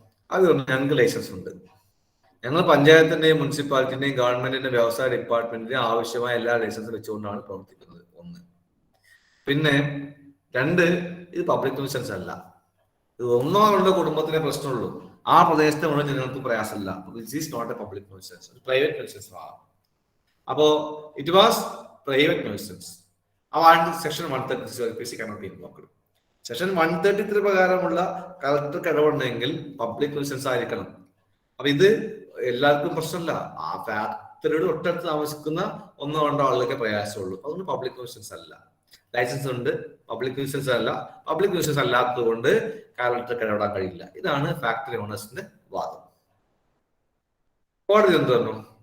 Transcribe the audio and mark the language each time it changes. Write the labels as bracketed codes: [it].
[ml] അത് ഞങ്ങൾക്ക് ലൈസൻസ് ഉണ്ട്, ഞങ്ങൾ പഞ്ചായത്തിന്റെയും മുനിസിപ്പാലിറ്റിന്റെയും ഗവൺമെന്റിന്റെ വ്യവസായ ഡിപ്പാർട്ട്മെന്റിന്റെയും ആവശ്യമായ എല്ലാ ലൈസൻസും വെച്ചുകൊണ്ടാണ് പ്രവർത്തിക്കുന്നത്. 1. പിന്നെ 2, ഇത് പബ്ലിക് ന്യൂസൻസ് അല്ല. ഇത് 1 2 കുടുംബത്തിലെ പ്രശ്നമുള്ളൂ. ആ പ്രദേശത്തെ മുഴുവൻ ജനങ്ങൾക്ക് പ്രയാസമില്ല. [en] this is not a public nuisance, [ml] private nuisance ആണ്. [en] അപ്പോ it was private nuisance. Section 133 cannot be invoked. [ml] Section 133 പ്രകാരമുള്ള കളക്ടർക്ക് ഇടപെടണമെങ്കിൽ പബ്ലിക് ന്യൂസൻസ് ആയിരിക്കണം. അപ്പൊ ഇത് എല്ലാവർക്കും പ്രശ്നമില്ല. ആ ഫാക്ടറിയുടെ തൊട്ടടുത്ത് താമസിക്കുന്ന 1 2 ആളുകൾക്ക് പ്രയാസമുള്ളൂ. അതുകൊണ്ട് പബ്ലിക് ന്യൂസൻസ് അല്ല. ലൈസൻസ് ഉണ്ട്, പബ്ലിക് ന്യൂസൻസ് അല്ല. പബ്ലിക് ന്യൂസൻസ് അല്ലാത്തത് കൊണ്ട് കളക്ടർക്ക് ഇടപെടാൻ കഴിയില്ല. ഇതാണ് ഫാക്ടറി ഓണേഴ്സിന്റെ വാദം. കോടതി എന്ത് പറഞ്ഞു?